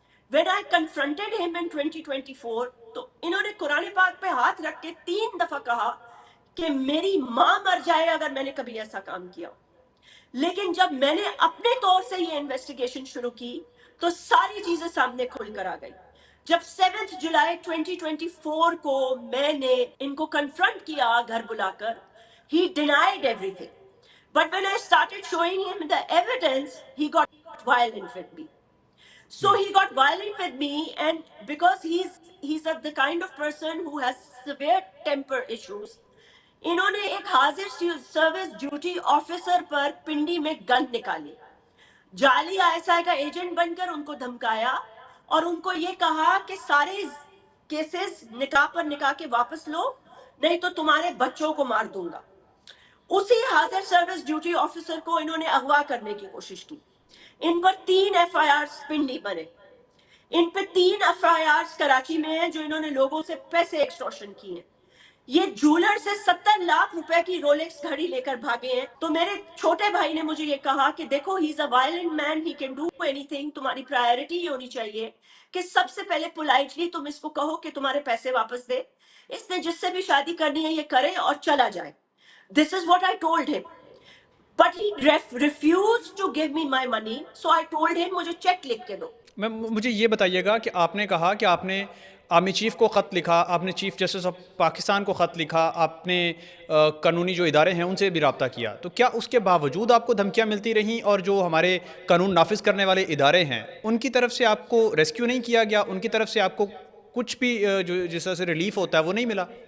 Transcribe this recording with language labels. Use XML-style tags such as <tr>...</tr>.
<en>When I confronted him in 2024</en> <ur>تو انہوں نے قرآن پاک پہ ہاتھ رکھ کے 3 دفعہ کہا کہ میری ماں مر جائے اگر میں نے کبھی ایسا کام کیا. لیکن جب میں نے اپنے طور سے یہ انویسٹیگیشن شروع کی تو ساری چیزیں سامنے کھل کر آ گئی. جب 7 جولائی 2024 کو میں نے ان کو کنفرنٹ کیا گھر بلا کر،</ur> <en>he denied everything. But when I started showing him the evidence, he got violent with me. So he got violent with me, and because he's the kind of person who has severe temper issues,</en> <ur>انہوں نے ایک حاضر service duty officer پر پنڈی میں گن نکالی، جعلی آئیسا کا agent بن کر ان کو دھمکایا اور ان کو یہ کہا کہ سارے کیسز نکاح پر نکاح کے واپس لو نہیں تو تمہارے بچوں کو مار دوں گا. اسی حاضر سروس ڈیوٹی آفیسر کو انہوں نے اغوا کرنے کی کوشش کی. ان پر 3 FIRs پنڈی بنے. ان پہ 3 FIRs کراچی میں ہیں جو انہوں نے لوگوں سے پیسے ایکسٹورشن کیے ہیں. یہ جولر سے 70 لاکھ روپے کی رولیکس گھڑی لے کر بھاگے ہیں. تو میرے چھوٹے بھائی نے مجھے یہ کہا کہ دیکھو</ur> <en>He is a violent man, he can do anything.</en> <ur>تمہاری پرائرٹی یہ ہونی چاہیے کہ سب سے پہلے پولائٹلی تم اس کو کہو کہ تمہارے پیسے واپس دے. اس نے جس سے بھی شادی کرنی ہے یہ کرے اور چلا جائے.</ur> <en>This is what I told him. But he refused to give me my money. So I told him</en> <ur>مجھے چیک لکھ کے دو. مجھے یہ بتائیے گا کہ آپ نے کہا کہ آپ نے آرمی چیف کو خط لکھا, آپ نے چیف جسٹس آف پاکستان کو خط لکھا, آپ نے قانونی جو ادارے ہیں ان سے بھی رابطہ کیا, تو کیا اس کے باوجود آپ کو دھمکیاں ملتی رہیں اور جو ہمارے قانون نافذ کرنے والے ادارے ہیں ان کی طرف سے آپ کو ریسکیو نہیں کیا گیا, ان کی طرف سے آپ کو کچھ بھی جو جس طرح سے ریلیف ہوتا ہے وہ نہیں ملا؟</ur>